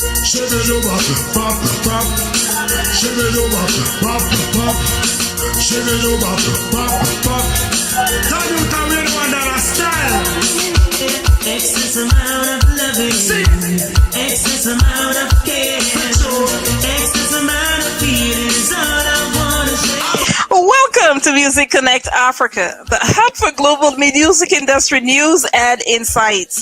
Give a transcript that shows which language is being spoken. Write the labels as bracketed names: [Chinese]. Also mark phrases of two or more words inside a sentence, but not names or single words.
[English] Shibiduba, pop, pop. Shibiduba, pop, pop. Shibiduba, pop, pop. Don't you come in on that style? Excess amount of loving, excess amount of care, excess amount of feeling is all I wanna share. Welcome to Music Connect Africa, the hub for global music industry news and insights.